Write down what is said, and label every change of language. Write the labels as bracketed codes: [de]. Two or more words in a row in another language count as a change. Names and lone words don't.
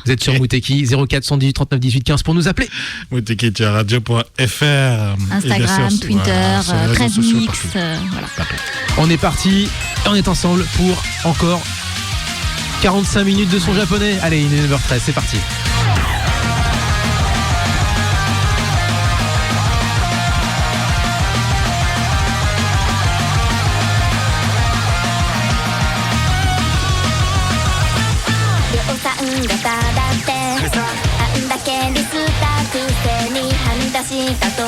[fr] Vous êtes sur Mouteki 0418 39 18 15 pour nous appeler. Mouteki, tu as radio.fr. Instagram, Twitter, Threadmix, voilà. On est parti et on est ensemble pour encore 45 minutes de son japonais. Allez, il est 9h13, c'est parti. [ja] がただってあんだけリスたくせにはみ出した途